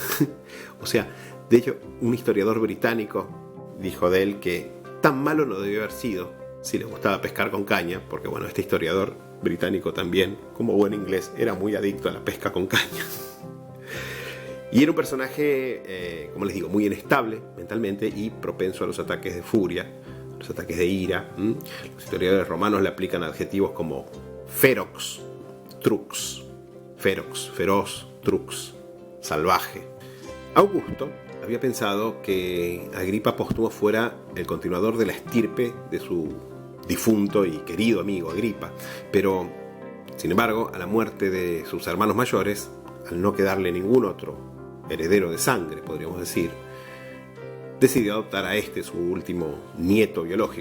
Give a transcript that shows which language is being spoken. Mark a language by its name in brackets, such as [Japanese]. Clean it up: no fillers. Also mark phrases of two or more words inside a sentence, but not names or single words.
[Spanish] O sea, de hecho, un historiador británico dijo de él que tan malo no debió haber sido si le gustaba pescar con caña, porque bueno, este historiador británico también, como buen inglés, era muy adicto a la pesca con caña. Y era un personaje, como les digo, muy inestable mentalmente y propenso a los ataques de furia, los ataques de ira. Los historiadores romanos le aplican adjetivos como [Latin] ferox, trux, ferox, [Spanish] feroz, trux, salvaje. Augusto había pensado que Agripa Póstumo fuera el continuador de la estirpe de su difunto y querido amigo Agripa, pero, sin embargo, a la muerte de sus hermanos mayores, al no quedarle ningún otro heredero de sangre, podríamos decir, decidió adoptar a este, su último nieto biológico.